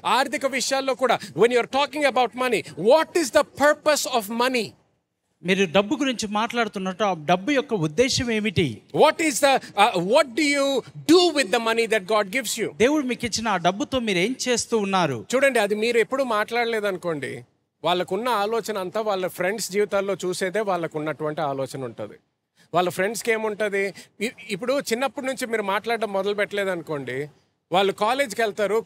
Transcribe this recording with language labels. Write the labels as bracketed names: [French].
[Telugu] ఆర్థిక విషయాల్లో కూడా [English] when you are talking about money, what is the purpose of money? [Telugu] మీరు డబ్బు గురించి మాట్లాడుతున్నట్టు ఆ డబ్బు యొక్క ఉద్దేశం ఏమిటి? [English] What do you do with the money that God gives you? [Telugu] దేవుడు మీకు ఇచ్చిన ఆ డబ్బుతో మీరు ఏం చేస్తూ ఉన్నారు? చూడండి, అది మీరు ఎప్పుడు మాట్లాడలేదు అనుకోండి, వాళ్ళకున్న ఆలోచన అంతా వాళ్ళ ఫ్రెండ్స్ జీవితాల్లో చూసేదే వాళ్ళకు ఉన్నటువంటి ఆలోచన ఉంటుంది. వాళ్ళ ఫ్రెండ్స్కి ఏముంటుంది? ఇప్పుడు చిన్నప్పటి నుంచి మీరు మాట్లాడడం మొదలు పెట్టలేదు అనుకోండి, వాళ్ళు కాలేజ్కి వెళ్తారు.